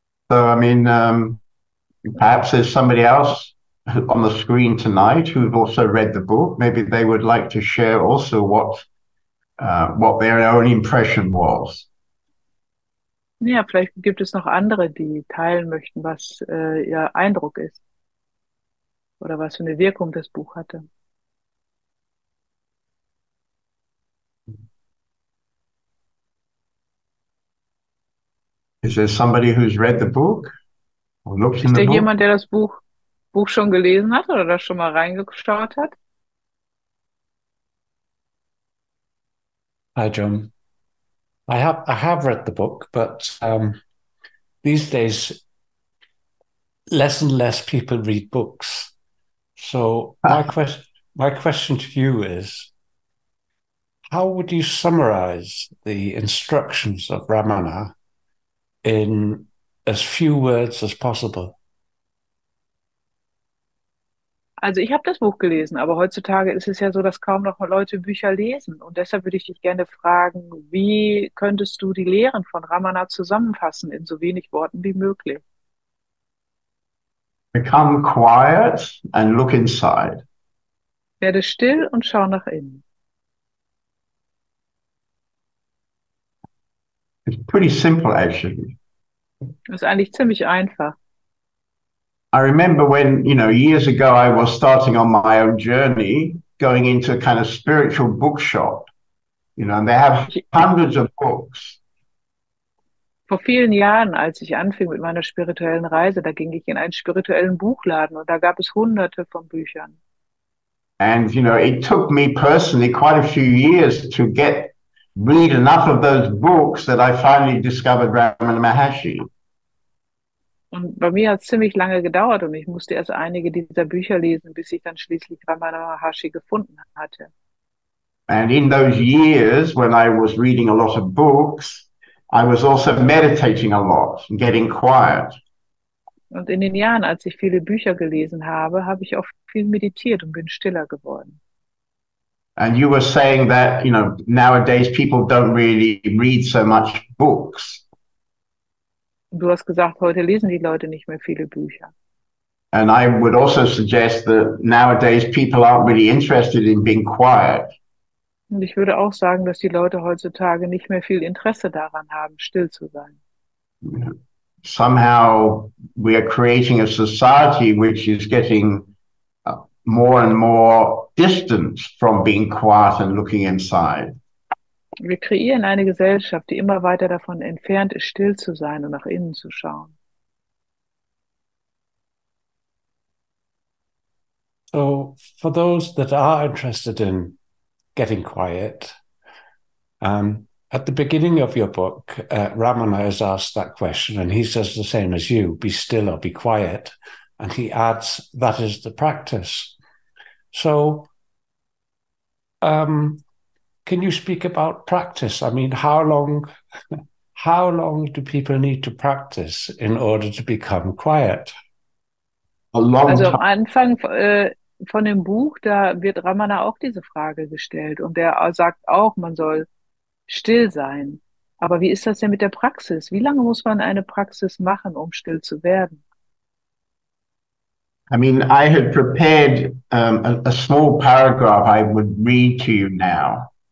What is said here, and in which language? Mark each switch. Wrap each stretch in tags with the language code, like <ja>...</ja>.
<en>so I mean, perhaps there's somebody else on the screen tonight who've also read the book. Maybe they would like to share also what their own impression was.</en> <de>Ja, vielleicht gibt es noch andere, die teilen möchten, was ihr Eindruck ist oder was für eine Wirkung das Buch hatte.</de> <en>Is there somebody who's read the book?</en> <de>Ist da jemand, der das Buch schon gelesen hat oder da schon mal reingeschaut hat?</de> <en>Hi, John. I have read the book, but these days, less and less people read books. So my question to you is, how would you summarize the instructions of Ramana in as few words as possible?</en> <de>Also ich habe das Buch gelesen, aber heutzutage ist es ja so, dass kaum noch Leute Bücher lesen. Und deshalb würde ich dich gerne fragen, wie könntest du die Lehren von Ramana zusammenfassen in so wenig Worten wie möglich?</de> <en>Become quiet and look inside.</en> <de>Werde still und schau nach innen.</de> <en>It's pretty simple, actually.</en> <de>Das ist eigentlich ziemlich einfach.</de> <en>I remember when, years ago I was starting on my own journey, going into a kind of spiritual bookshop, and they have hundreds of books.</en> <de>Vor vielen Jahren, als ich anfing mit meiner spirituellen Reise, da ging ich in einen spirituellen Buchladen und da gab es hunderte von Büchern.</de> <en>And, it took me personally quite a few years to read enough of those books that I finally discovered Ramana Maharshi.</en> <de>Und bei mir hat es ziemlich lange gedauert und ich musste erst einige dieser Bücher lesen, bis ich dann schließlich Ramana Maharshi gefunden hatte.</de> <en>And in those years, when I was reading a lot of books, I was also meditating a lot and getting quiet.</en> <de>Und in den Jahren, als ich viele Bücher gelesen habe, habe ich auch viel meditiert und bin stiller geworden.</de> <en>And you were saying that, nowadays people don't really read so much books.</en> <de>Und du hast gesagt, heute lesen die Leute nicht mehr viele Bücher.</de> <en>And I would also suggest that nowadays people aren't really interested in being quiet.</en> <de>Und ich würde auch sagen, dass die Leute heutzutage nicht mehr viel Interesse daran haben, still zu sein.</de> <en>Somehow we are creating a society which is getting more and more distance from being quiet and looking inside.</en> <de>Wir kreieren eine Gesellschaft, die immer weiter davon entfernt ist, still zu sein und nach innen zu schauen.</de> <en>So for those that are interested in getting quiet, at the beginning of your book, Ramana has asked that question and he says the same as you, be still or be quiet. And he adds, that is the practice. So can you speak about practice? I mean, how long do people need to practice in order to become quiet?</en> <de>Also am Anfang von dem Buch, da wird Ramana auch diese Frage gestellt und der sagt auch, man soll still sein. Aber wie ist das denn mit der Praxis? Wie lange muss man eine Praxis machen, um still zu werden?</de> <en>I mean, I had prepared a small paragraph I would read to you now.</en>